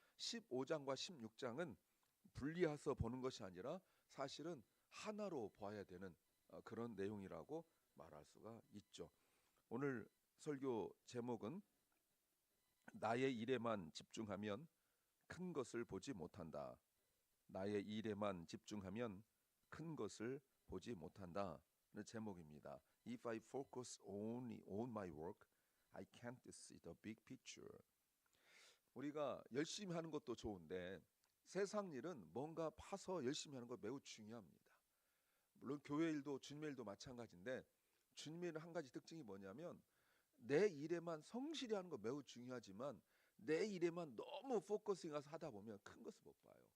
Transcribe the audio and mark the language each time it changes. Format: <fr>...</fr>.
<ko>15장과 16장은 분리해서 보는 것이 아니라 사실은 하나로 봐야 되는 그런 내용이라고 말할 수가 있죠. 오늘 설교 제목은 나의 일에만 집중하면 큰 것을 보지 못한다. 나의 일에만 집중하면 큰 것을 보지 못한다는 제목입니다.</ko> <en>If I focus only on my work, I can't see the big picture.</en> <ko>우리가 열심히 하는 것도 좋은데 세상 일은 뭔가 파서 열심히 하는 거 매우 중요합니다. 물론 교회 일도 주님의 일도 마찬가지인데 주님의 일은 한 가지 특징이 뭐냐면 내 일에만 성실히 하는 거 매우 중요하지만 내 일에만 너무 포커싱해서 하다 보면 큰 것을 못 봐요.</ko>